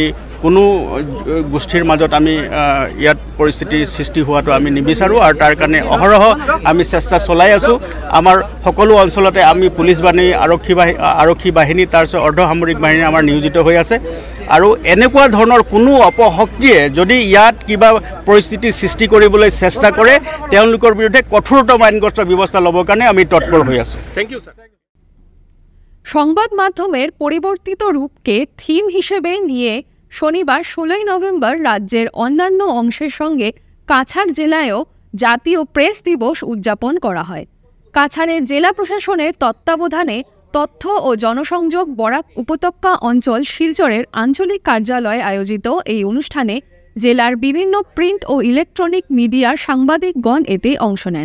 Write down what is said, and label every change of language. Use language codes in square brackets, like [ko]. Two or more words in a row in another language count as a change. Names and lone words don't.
[as] কোনো গোষ্ঠীৰ মাজত আমি ইয়াত পৰিস্থিতি সৃষ্টি হোৱাটো আমি নিবিচাৰোঁ আৰু তাৰ কাৰণে অহৰহ আমি চেষ্টা চলাই আছোঁ আমাৰ সকলো অঞ্চলতে আমি পুলিচ বাহিনী আৰক্ষী বাহিনী তাৰপিছত অৰ্ধসামৰিক বাহিনী আমাৰ নিয়োজিত হৈ আছে আৰু এনেকুৱা ধৰণৰ কোনো অপশক্তিয়ে যদি ইয়াত কিবা পৰিস্থিতি সৃষ্টি কৰিবলৈ চেষ্টা কৰে তেওঁলোকৰ বিৰুদ্ধে কঠোৰতম আইনগত ব্যৱস্থা ল'বৰ কাৰণে আমি তৎপৰ হৈ আছোঁ [en] thank you sir [bn] সংবাদ মাধ্যমের পরিবর্তিত রূপকে থিম হিসেবে নিয়ে শনিবার 16 নভেম্বর রাজ্যের অন্যান্য অংশের সঙ্গে কাছাড় জেলায়ও জাতীয় প্রেস দিবস উদযাপন করা হয়। কাছাড়ের জেলা প্রশাসনের তত্ত্বাবধানে তথ্য ও জনসংযোগ বরাক উপত্যকা অঞ্চল শিলচরের আঞ্চলিক কার্যালয়ে আয়োজিত এই অনুষ্ঠানে জেলার বিভিন্ন প্রিন্ট ও ইলেকট্রনিক মিডিয়ার সাংবাদিকগণ এতে অংশ নেন।